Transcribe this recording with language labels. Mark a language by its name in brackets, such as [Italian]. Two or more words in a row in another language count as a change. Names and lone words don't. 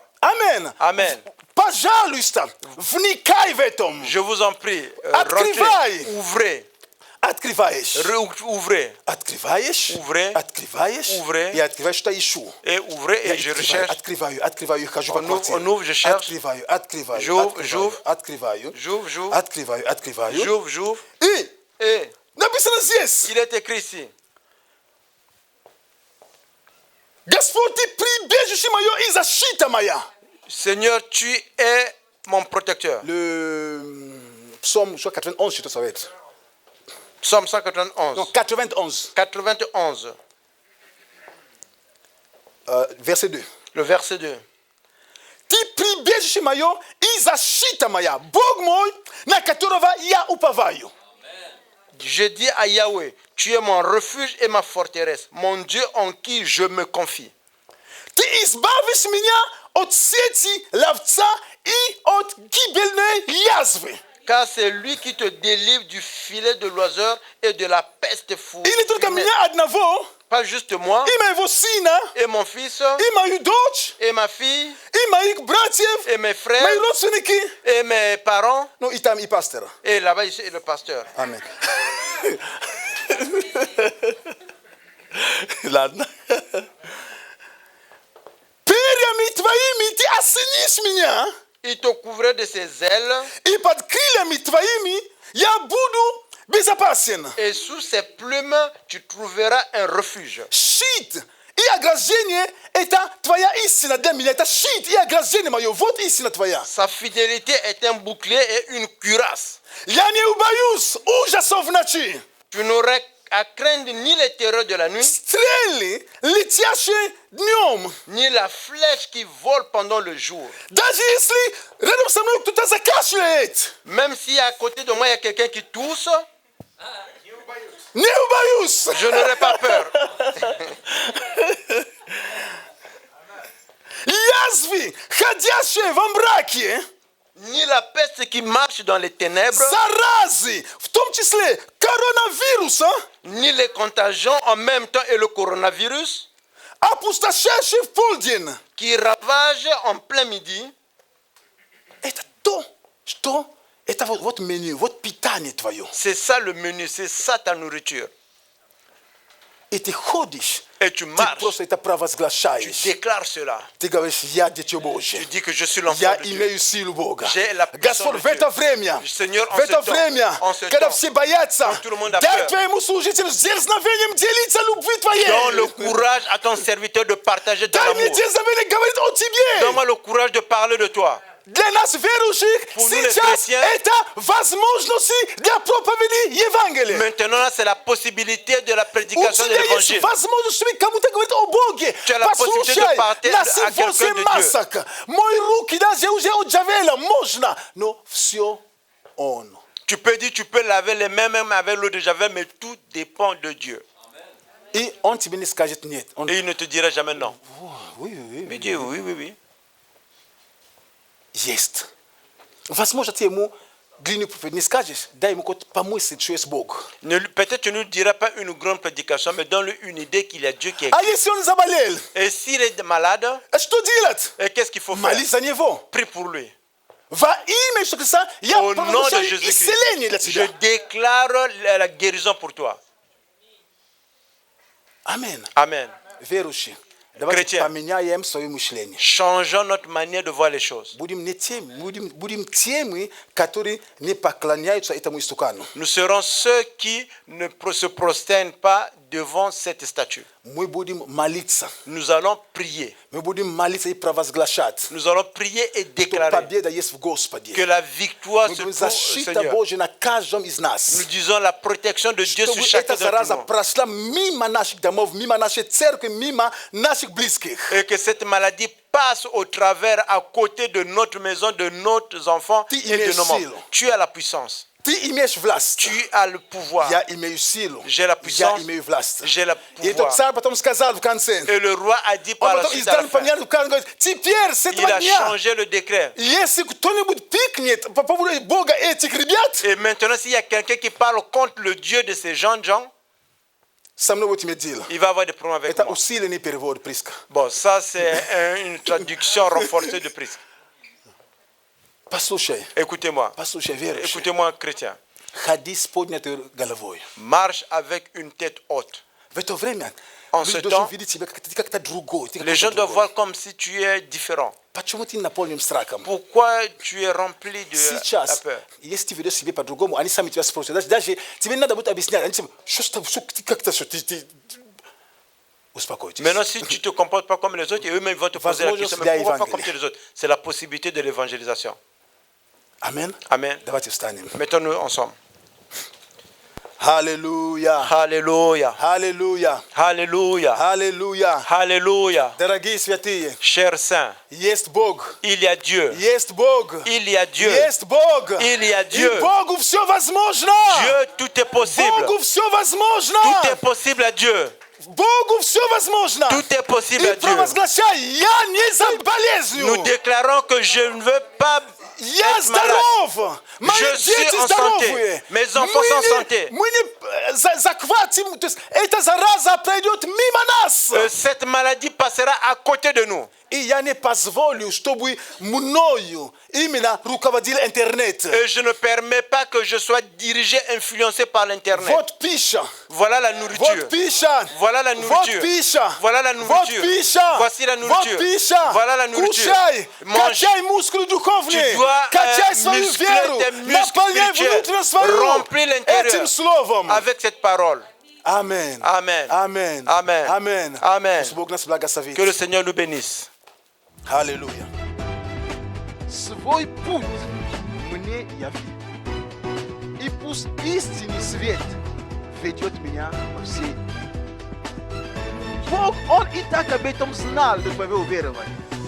[Russian] Амен. [French] Amen. [Russian] Пожалуйста, вникай в этом. [French] Je vous en prie, [Russian] Открывай. [French] rentrez, ouvrez, [Russian] Открываешь. [French] ouvrez, [Russian] Открываешь. [French] Ouvrez. [Russian] Открываешь. [French] Ouvrez. [Russian] И открываешь, что ищу. [French] et ouvrez, et je recherche. [Russian] Открываю, хожу по [French] On ouvre, [Russian] квартире. [French] on ouvre, je cherche. [Russian] Открываю, [French] J'ouvre. [Russian] открываю. [French] J'ouvre, [Russian] Открываю. [French] j'ouvre. [Russian] И [French] Et [Russian] написано здесь. [French] il est écrit ici. [Russian] Господь, ты прибежище мое и защита моя. [French] Seigneur, tu es mon protecteur. Le psaume, je crois 91, je te savais. Psaume Non, 191. 91, 91, verset 2. le verset 2. [Russian] Ты прибежище мое и защита моя. Бог мой, на которого я уповаю. [French] Je dis à Yahweh, tu es mon refuge et ma forteresse, mon Dieu en qui je me confie. [Russian] Ты избавишь меня от сети ловца и от гибельной язвы. [French] Car c'est lui qui te délivre du filet de l'oiseur et de la peste fou. [Russian] И не только меня одного, [French] Pas juste moi [Russian] и моего сына, [French] et mon fils [Russian] и мою дочь, [French] et ma fille [Russian] и моих братьев, [French] et mes frères [Russian] мои родственники, [French] et mes parents [Russian] ну и там и пастора. [French] et là-bas ici et le pasteur. [Russian] Аминь. Ладно. Перьями твоими ты осенишь меня, [French] Il te couvrait de ses ailes [Russian] и под крыльями твоими я буду безопасен. [French] et sous ses plumes tu trouveras un refuge. [Russian] Щит и ограждение – это твоя истина для меня. Это щит и ограждение мое. Вот истина твоя. [French] Sa fidélité est un bouclier et une cuirasse. [Russian] Я не убоюсь ужасов ночи. [French] Tu n'aurais à craindre ni les terreurs de la nuit, [Russian] Стрелы, летящие днем. [French] ni la flèche qui vole pendant le jour. [Russian] Даже если рядом со мной кто-то закашляет, [French] Même si à côté de moi il y a quelqu'un qui tousse, [Russian] не убоюсь. [French] je n'aurai pas peur. [Russian] Язвы, ходящие во мраке, [French] Ni la peste qui marche dans les ténèbres, [Russian] заразы, в том числе коронавируса, [French] ni les contagions en même temps et le coronavirus [Russian] опустошающие в полдень. [French] qui ravage en plein midi. [Russian] Это то, что это вот меню, вот питание твое. [French] C'est ça le menu, c'est ça ta nourriture. [Russian] И ты ходишь, [French] Et tu [Russian] ты [French] marches, [Russian] просто это [French] tu [Russian] провозглашаешь. [French] déclares cela. [Russian] Ты говоришь, я дитя [French] Tu [Russian] Божье. [French] dis que je suis l'enfant [Russian] Я [French] de Dieu. [Russian] имею силу Бога. [French] J'ai la puissance [Russian] Господь, [French] de [Russian] в это [French] Dieu. [Russian] время, [French] Seigneur, en [Russian] в это [French] ce temps, [Russian] время, [French] en ce [Russian] когда [French] temps, [Russian] все боятся, [French] quand tout le monde a [Russian] дай [French] peur, [Russian] твоему служителю с дерзновением делиться любви твоей. [French] donne le courage à ton serviteur de partager ton [Russian] Дай мне [French] amour. [Russian] дерзновение говорить о тебе. [French] Donne-moi le courage de parler de toi. [Russian] Для нас, верующих, [French] Pour nous, les [Russian] сейчас [French] chrétiens, [Russian] это возможности для проповеди Евангелия. [French] Maintenant, c'est la possibilité de la [Russian] У [French] prédication de [Russian] тебя есть [French] l'évangile. [Russian] возможность, чтобы кому-то говорить о Боге. [French] Tu as la possibilité de [Russian] Послушай, [French] parler [Russian] на [French] à quelqu'un [Russian] сегодня [French] de Dieu. [Russian] масок. Мои руки даже уже от Джавеля можно. Но все Он. [French] Tu peux dire, tu peux laver les mains même avec l'eau de Javel, mais tout dépend de Dieu. [Russian] И Он тебе не скажет нет. Он, [French] Et il ne te dira jamais non. oui, oui, oui. Mais Dieu, oui, oui, oui. [Russian] Есть. Возможно, ты ему длинную проповедь не скажешь, дай ему хоть помыслить, что есть Бог. [French] Peut-être tu ne lui diras pas une grande prédication, mais donne-lui une idée qu'il y a Dieu qui est. [Russian] А если он заболел, [French] Et s'il est malade, [Russian] что делать? [French] qu'est-ce qu'il faut faire? [Russian] Молись за него. [French] Prie pour lui. [Russian] Во имя Иисуса Христа я [French] Au nom de [Russian] провозглашаю [French] Jésus-Christ, [Russian] исцеление для [French] je [Russian] тебя. [French] déclare la guérison pour toi. [Russian] Аминь. [French] Amen. [Russian] Верующие, давайте [French] Chrétien. [Russian] поменяем свое мышление. [French] Changeons notre manière de voir les choses. [Russian] Будем теми, которые не поклоняются этому истукану. [French] Nous serons ceux qui ne se prosternent pas devant cette statue. [Russian] Мы будем молиться. [French] Nous allons prier. [Russian] Мы будем молиться и провозглашать, [French] Nous allons prier et [Russian] что [French] déclarer [Russian] победа есть в Господе. [French] que la victoire [Russian] Мы [French] se [Russian] будем [French] trouve au [Russian] защита [French] Seigneur. [Russian] Божья на каждом из нас. [French] Nous disons la protection de Dieu sur [Russian] Чтобы [French] chacun [Russian] эта [French] d'entre [Russian] зараза [French] nous. [Russian] прошла мимо наших домов, мимо нашей церкви, мимо наших близких. [French] Et que cette maladie passe au travers, à côté de notre maison, de nos enfants [Russian] Ты [French] et de [Russian] имеешь [French] nos membres. [Russian] силу. [French] Tu as la puissance. [Russian] Ты имеешь власть. [French] Tu as le pouvoir. [Russian] Я имею силу. [French] J'ai la [Russian] Я [French] puissance. [Russian] имею власть. [French] J'ai le [Russian] И этот [French] pouvoir. [Russian] царь потом сказал в конце. [French] Et le roi a dit [Russian] Он [French] par la [Russian] потом [French] suite à la [Russian] издал [French] fin, [Russian] понятно, он говорит, теперь с [French] il [Russian] этого [French] a [Russian] дня, [French] changé le décret. [Russian] если кто-нибудь пикнет по поводу Бога этих ребят, [French] Et maintenant, s'il y a quelqu'un qui parle contre le Dieu de ces gens, [Russian] со мной будет иметь дело. [French] il va avoir des problèmes avec [Russian] Это [French] moi. [Russian] усиленный перевод Приска. [French] Bon, ça c'est une traduction renforcée de Prisque. [Russian] Послушай, [French] Écoutez-moi. [Russian] послушай, верующий. [French] Écoutez-moi, chrétien. [Russian] Ходи с поднятой головой. [French] Marche avec une tête haute. [Russian] В это время [French] En [Russian] люди [French] ce [Russian] должны [French] temps, [Russian] видеть себя как-то другой. ты [French] Les [Russian] какой-то [French] gens doivent [Russian] другой. [French] voir comme si tu es différent. [Russian] Почему ты наполнен страхом? [French] Pourquoi tu es rempli de la [Russian] Сейчас, [French] peur? [Russian] если ты ведешь себя по-другому, они сами тебя спросят. Даже тебе не надо будет объяснять. Они тебе, что с тобой, ты как-то, что ты... Успокойтесь. [French] Maintenant, si tu ne te comportes pas comme les autres, et eux-mêmes vont te poser la question, mais pourquoi pas comme les autres? C'est la possibilité de l'évangélisation. Amen. Amen. [Russian] Давайте встанем. [French] Mettons-nous ensemble. [Russian] Аллилуйя. [French] Alléluia. [Russian] Аллилуйя. [French] Alléluia. [Russian] Аллилуйя. [French] Alléluia. [Russian] Дорогие святые, [French] Chers saints, [Russian] есть Бог. [French] il y a Dieu. [Russian] Есть Бог. [French] Il y a Dieu. [Russian] Есть Бог. [French] Il y a [Russian] И [French] Dieu. [Russian] Богу все возможно. [French] Dieu, tout est possible. [Russian] Богу все возможно. [French] Tout est possible à Dieu. [Russian] Богу все возможно. [French] Tout est possible [Russian] И [French] à Dieu. [Russian] провозглашай, я не за болезнью. [French] Nous déclarons que je ne veux pas [Russian] Я [French] être malade. [Russian] здоров. Мои [French] Je suis [Russian] дети [French] en [Russian] здоровые. [French] santé. Mes enfants sont en santé. [Russian] Мы не захватим, то есть эта зараза пройдет мимо нас. [French] Cette maladie passera à côté de nous. [Russian] И я не позволю, чтобы мною именно руководил интернет. [French] Et je ne permets pas que je sois dirigé, influencé par l'Internet. [Russian] Вот пища. [French] Voilà la [Russian] Вот [French] nourriture. [Russian] пища. [French] Voilà la [Russian] Вот [French] nourriture. [Russian] пища. [French] Voilà la [Russian] Вот [French] nourriture. [Russian] пища. [French] Voici la [Russian] Вот [French] nourriture. [Russian] пища. [French] Voilà la nourriture. [Russian] Кушай. [French] Mange. [Russian] Качай мускулы духовные. [French] Tu dois, [Russian] Качай свою [French] muscler [Russian] веру. [French] tes muscles [Russian] Наполняй [French] spirituels. [Russian] внутреннюю свою [French] Remplis l'intérieur. [Russian] этим словом. [French] Avec cette parole. [Russian] Аминь. [French] Amen. [Russian] Аминь. [French] Amen. [Russian] Аминь. [French] Amen. [Russian] Пусть Бог нас благословит. [French] Que le Seigneur nous bénisse. [Russian] Аллилуйя. Свой путь мне яви. И пусть истинный свет ведет меня по всей. Бог, Он и так об этом знал, до твоего уверования.